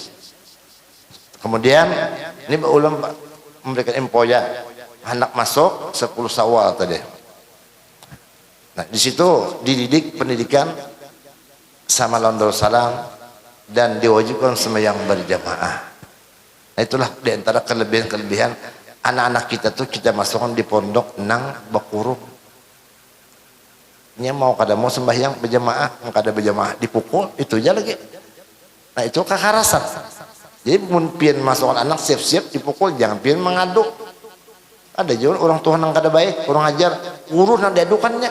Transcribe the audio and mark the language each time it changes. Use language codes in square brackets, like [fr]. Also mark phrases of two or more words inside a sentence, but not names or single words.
[id] Kemudian ini ulama memberikan info ya, anak masuk 10 Syawal tadi. Nah, di situ dididik pendidikan sama Darul Salam dan diwajibkan sembahyang berjamaah. Nah, itulah diantara kelebihan anak-anak kita tuh kita masukkan di pondok [bjn] nang bakurung. Nya mau kada mau sembahyang berjamaah, mau kada berjamaah dipukul, itu aja lagi. [id] Nah, itu kekerasan. [bjn] Jadi mun pian masukkan anak siap-siap dipukul, jangan pian mengadu. Ada juga orang tua nang kada baik, kurang ajar, guru nang diadukannya.